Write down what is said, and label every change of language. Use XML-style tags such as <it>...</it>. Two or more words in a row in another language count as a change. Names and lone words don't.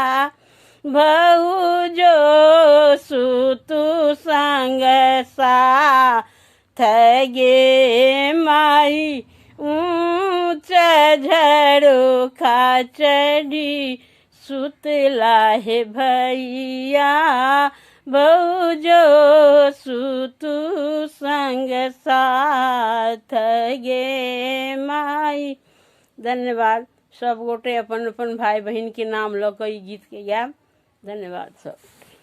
<mai>बहु जो सुतु संग साथ गे माई ऊँच झरो खचड़ी सुतला है भैया बहु जो सुतु संग साथ गे माई। धन्यवाद। सब गोटे अपन अपन भाई बहन के नाम लऽ कऽ ई गीत के गायब। धन्यवाद सब।</mai>